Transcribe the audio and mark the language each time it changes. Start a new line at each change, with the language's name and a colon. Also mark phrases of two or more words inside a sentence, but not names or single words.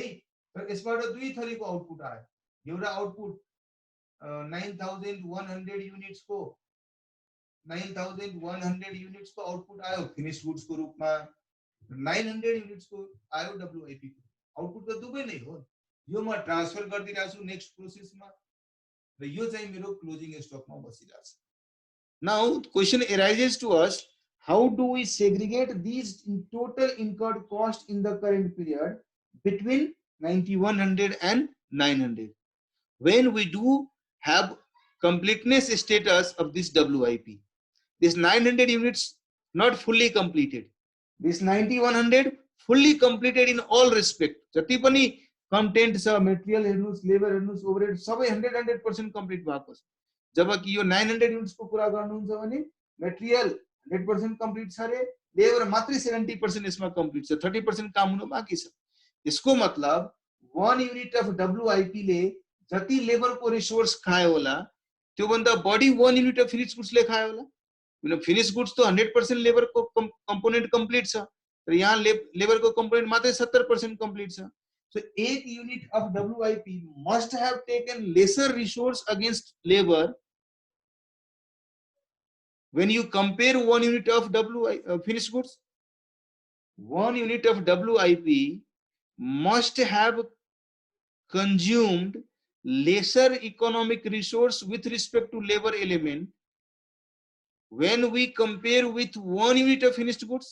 Nepali: र यसबाट दुई थरीको आउटपुट आयो। एउटा आउटपुट 9100 युनिट्स को 9100 युनिट्स को आउटपुट आयो
English: finished goods
Nepali: को रूपमा, 900 युनिट्स को आयो डब्लुआइपी को। आउटपुट त दुवै नै हो। यो म ट्रान्सफर गरिदिरहेको छु
English: next process,
Nepali: र यो चाहिँ मेरो
English: closing stock
Nepali: बसिरहेको छ।
English: now question arises to us, how do we segregate these total incurred cost in the current period between 9100 and 900 when we do have completeness status of this WIP? This 900 units not fully completed, this 9100 fully completed in all respect.
Nepali: जति पनि कन्टेन्ट छ, मेटेरियल हेर्नुस्, लेबर हेर्नुस्, ओभरहेड सबै 100% कम्प्लिट भएको छ। जबकि यो 900 युनिट्स को कुरा गर्नुहुन्छ भने मेटेरियल 100% कम्प्लिट छ रे, लेबर मात्रै 70% यसमा कम्प्लिट छ, 30% काम हुन बाँकी छ। यसको मतलब 1
English: unit of WIP
Nepali: ले जति लेबर को रिसोर्स खायो होला त्यो भन्दा बढी 1
English: unit of finished goods
Nepali: ले खायो होला। किन
English: finished goods
Nepali: तो 100% लेबर को
English: component complete
Nepali: छ, तर यहाँ लेबर को
English: component
Nepali: 70% कंप्लीट छ।
English: So 8 unit of WIP must have taken lesser resource against labor when you compare 1 unit of finished goods. 1 unit of WIP must have consumed lesser economic resource with respect to labor element when we compare with 1 unit of finished goods.